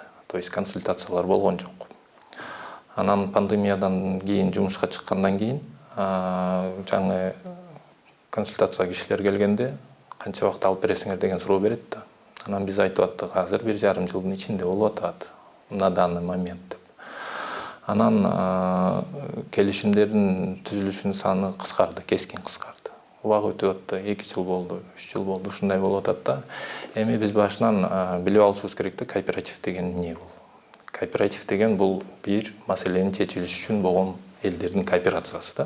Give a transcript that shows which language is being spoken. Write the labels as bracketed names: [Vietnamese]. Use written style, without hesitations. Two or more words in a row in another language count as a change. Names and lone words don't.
[Kyrgyz] То есть консультациялар болгон жок. Анан пандемиядан кийин жумушка чыккандан кийин жаңы консультацияга кишилер келгенде канча убакыт алып бересиңер деген суроо берет да. Анан биз айтып аттык, азыр 1,5 жылдын ичинде болуп атат [Russian] на данный момент [Kyrgyz] деп. Анан келишимдердин түзүлүшүнүн саны кыскарды, кескин кыскарды. Убак өтүп атты, 2 жыл болду, 3 жыл болду, ушундай болуп атат да. Эми биз башынан билип алышыбыз керек да, кооператив деген эмне бул? Кооператив деген бул бир маселенин чечилиши үчүн болгон элдердин кооперациясы да.